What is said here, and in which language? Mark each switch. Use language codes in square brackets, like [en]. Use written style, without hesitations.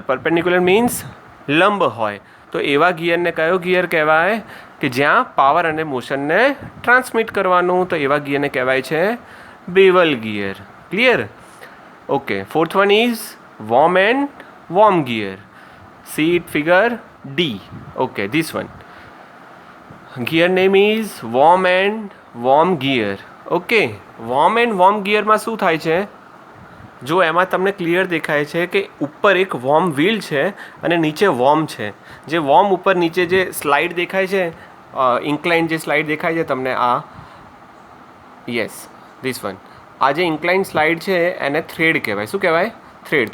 [gu] Perpendicular means લંબ હોય. તો એવા ગિયરને કયો ગિયર કહેવાય? કે જ્યાં પાવર અને મોશનને ટ્રાન્સમિટ કરવાનું, તો એવા ગિયરને કહેવાય છે bevel gear. Clear? [en] Okay, fourth one is worm and worm gear. See it figure D. Okay, this one. Gear name is warm and warm gear. Okay, warm and warm gear [gu] માં શું થાય છે? જો એમાં તમને ક્લિયર દેખાય છે કે ઉપર એક વોર્મ વ્હીલ છે અને નીચે વોર્મ છે. જે વોર્મ ઉપર નીચે જે સ્લાઇડ દેખાય છે, ઇન્ક્લાઇન જે સ્લાઇડ દેખાય છે તમને, આ [en] yes this one, [gu] આ જે ઇન્ક્લાઇન સ્લાઇડ છે એને થ્રેડ કહેવાય. શું કહેવાય? થ્રેડ.